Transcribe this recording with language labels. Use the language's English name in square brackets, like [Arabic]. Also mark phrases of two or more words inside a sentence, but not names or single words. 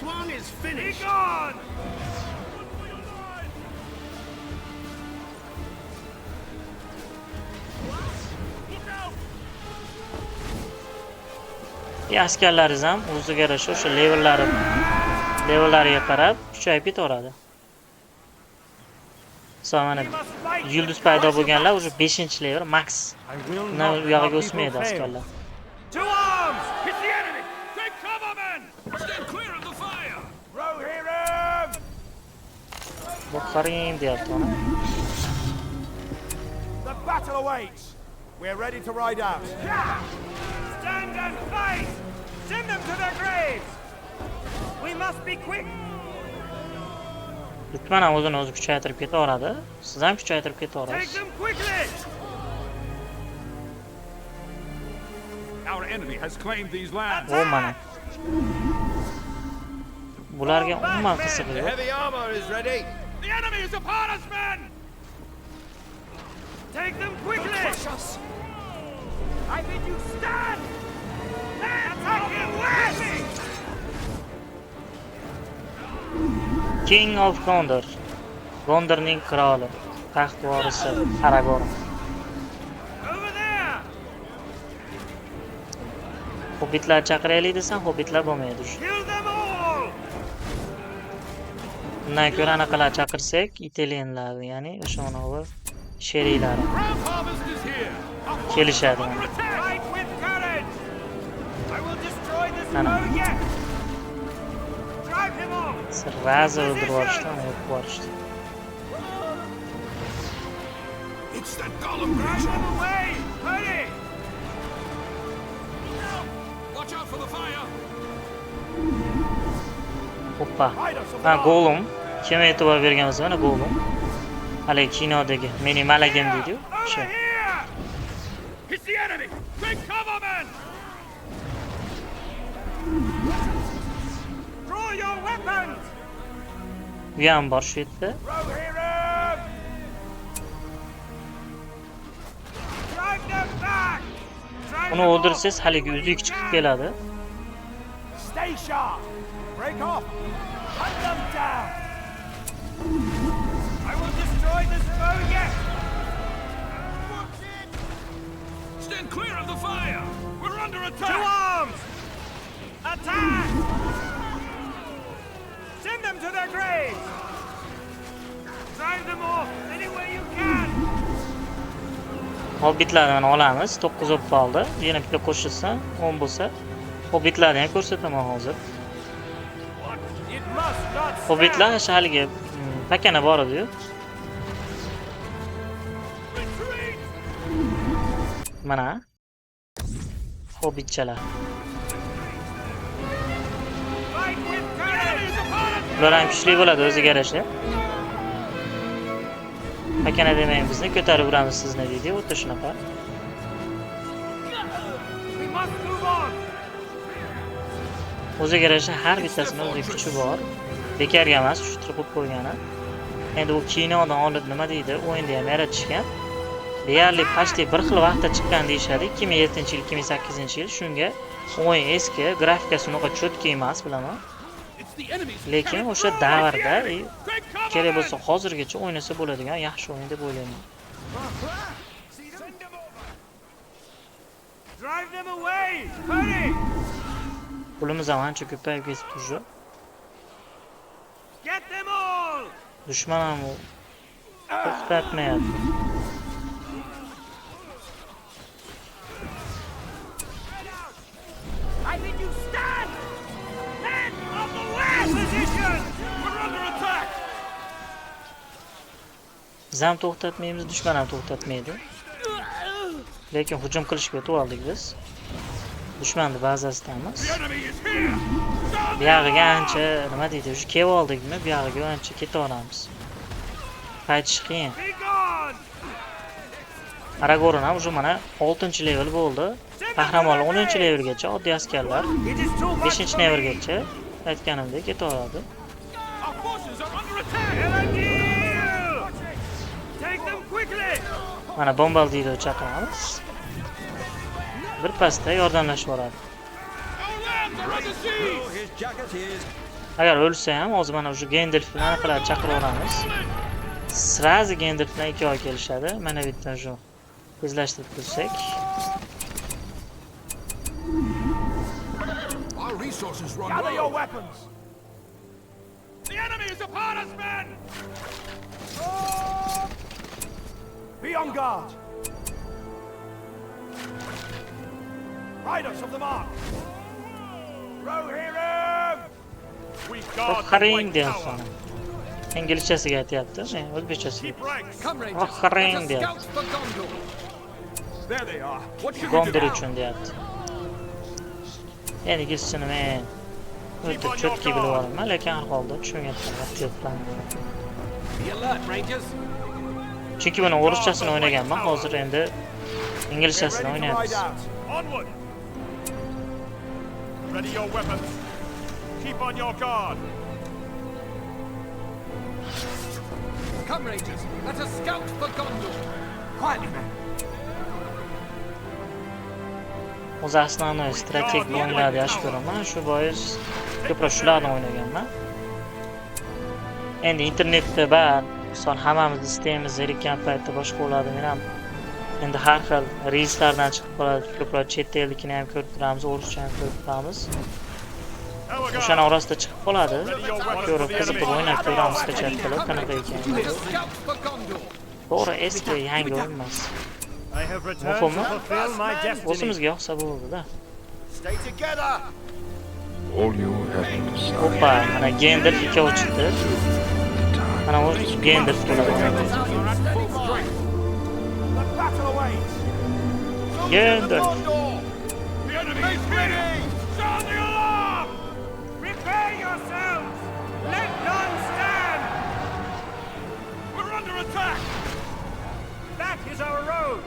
[Uzbek] Askarlaringiz ham o'ziga yarasha o'sha levellariga qarab kuchayib ketaveradi. Mana yulduz paydo bo'lganlar уже 5-level max. [English] I will [Uzbek] Undan [English] not [Uzbek] u [English] let [Uzbek] yog'iga [English] our people [Uzbek] o'smaydi [English] fail. [Uzbek] askarlar. [English] To arms! Hit the enemy! Take cover, men! Stand clear of the fire! Rohirrim! [Uzbek] Boqaring deyapti ona. [English] The battle awaits! We're ready to ride out. Stand and fight! Send them to their graves! We must be quick! [Uzbek] Lutman ham o'zini o'zi kuchaytirib ketaveradi. Siz ham kuchaytirib [English] Take [Uzbek] ketaverasiz. [English] them quickly! Our enemy has claimed these lands. [Uzbek] O mana. Bularga umuman qiziqi yo'q. [English] heavy armor is ready. The enemy is upon us, men! Take them quickly! Crush us! I bid you stand! Men, attack him west! King of Gondor. [Uzbek] Gondorning qiroli, taxt vorisi Aragorn. [English] Over there! [Uzbek] Hobbitlar chaqiraylik desam, hobbitlar bo'lmaydi. [English] Kill them all! [Uzbek] Undan ko'ra anaqalar chaqirsak, Italianlar, ya'ni o'sha manavi sheriklari [English] Grand harvest is here! [Uzbek] kelishadi mana. [English] Fight with courage! I will destroy this [Uzbek] Ana. [English] foe yet! Drive him off! [Uzbek] Sirrazi o'ldirib yuborishdi, uni yo'q yuborishdi. [English] It's that Gollum creature! Drive them away! Hurry! Watch out for the fire! [Uzbek] Hoppa. Ha, Gollum. Kim e'tibor bergan bo'lsa, mana Gollum. Hali kinodagi mening malagim deydi-ku. [English] Over [Uzbek] O'sha. [English] here! It's the enemy! Take cover, men! Draw your weapons! [Uzbek] Bu ham bor shu yerda. [English] Rohirrim! Drive them back! Drive [Uzbek] Uni [English] them off! [Uzbek] o'ldirsangiz haligi uzuk chiqib keladi. [English] Stay sharp! Break off! Hunt them down! I will destroy this foe yet! Stand clear of the fire! We're under attack! To arms! Attack! Send them to their graves! Drive them off any way you can! [Uzbek] Hobbitlardan olamiz. 9 o'p qoldi. Yana bitta qo'shilsa, 10 bo'lsa, hobbitlarni ham ko'rsataman hozir. [English] It must not stand! [Uzbek] Hobbitlar o'sha haligi pakana bor edi-yu. [English] Retreat! [Uzbek] Mana. Hobbitchalar. [English] Fight with courage! [Uzbek] Ular ham kuchli bo'ladi o'ziga yarasha. Pakana demang bizni ko'tarib uramiz sizni deydi, o'ta shunaqa. [English] We must move on! [Uzbek] O'ziga yarasha har bittasini o'ziga kuchi bor. Bekarga emas, tushuntirib qo'ygani. Endi u kinodan olib nima deydi, o'yinda ham yaratishgan. Deyarli почти bir xil vaqtda chiqqan deyishadi. 2007-yil, 2008-yil. Shunga o'yin eski, grafikasi unaqa cho'tka emas, bilaman. Lekin o'sha davrda kerak bo'lsa hozirgacha o'ynasa bo'ladigan yaxshi o'yin deb o'ylayman. [English] Drive them away! Hurry! [Uzbek] Pulimiz ham ancha ko'payib ketib turdi. [English] Get them all! [Uzbek] Dushman ham to'xtatmayapti. [English] I bid you stand! Men of the west! Position! We're under attack! [Uzbek] Biz ham to'xtatmaymiz, dushman ham to'xtatmaydi. Lekin hujum qilishga o'tib oldik biz. Dushmanni bazasidamiz. [English] The enemy is here! [Uzbek] Bu yog'iga ancha nima deydi, o'sha kelib oldikmi, bu yog'iga ancha ketaveramiz. Qaytish qiyin. [English] Be gone! [Uzbek] Aragorn ham уже mana 6-level bo'ldi. Qahramonlar 10-levelgacha, oddiy askarlar [English] It is too much [Uzbek] 5-levelgacha aytganimdek ketaveradi. [English] Our forces are under attack! Elendil! Take them quickly! [Uzbek] Mana bombardiro chaqiramiz. Bir pasda yordamlashib boradi. [English] Our lands are under siege! [Uzbek] Agar o'lsa ham hozir mana o'sha Gandalf bilan anaqilar chaqiraveramiz. Srazi Gandalf bilan 2 oy kelishadi. Mana bu yerdan shu tezlashtirib tursak. [English] Our resources run Gather your weapons! The enemy is upon us, men! Be on guard. Riders of the mark. Rohirrim! We guard the Rohirrim White [Uzbek] deyapti [English] Tower. [Uzbek] uni. Inglizchasiga aytyapti, o'zbekchasiga. [English] Keep ranks. Come, Rohirrim Rangers. Let us [Uzbek] deyapti. [English] scout for Gondor. There they are. What should we Gondor do? [Uzbek] uchun deyapti. Endi kesishini men o'ta cho'tki bilib olaman, lekin har holda tushunayotgan vaqtiyatdan. [English] Be alert, Rangers. [Uzbek] Chunki buni o'rischasini o'ynaganman, hozir endi [English] Get [Uzbek] inglizchasini [English] ready to ride [Uzbek] o'ynayapmiz. [English] out. Onward. Ready your weapons. Keep on your guard. Come, Rangers. Let us scout for Gondor. Quietly, men. [Uzbek] O'zi основной strategik o'yinlarni yaxshi ko'raman, shu bois ko'proq shularni o'ynaganman. Endi internetda misol hammamiz istaymiz zerikkan paytda boshqa bo'ladi. Men ham endi har xil reyslardan chiqib qoladi, ko'proq chet ellikini ham ko'rib turamiz, o'rischani ham ko'rib turamiz. O'shani orasida chiqib qoladi. Ko'rib qiziqib o'ynab ko'ramiz qachon qilib, qanaqa ekan. [English] Let us scout for Gondor. [Uzbek] To'g'ri, eski yangi o'yin emas. [English] I have returned [Uzbek] Muhimi, [English] to fulfill my destiny. [Uzbek] o'zimizga yoqsa bo'ldi-da. [English] Stay together. All you have to decide [Uzbek] Hoppa, mana Gandalf ikkovi chiqdi. Mana u Gandalf bo'ladi. [English] The battle awaits. Gandalf. The enemy is ready. Sound the alarm. Prepare yourselves. Let none stand. We're under attack. That is our road.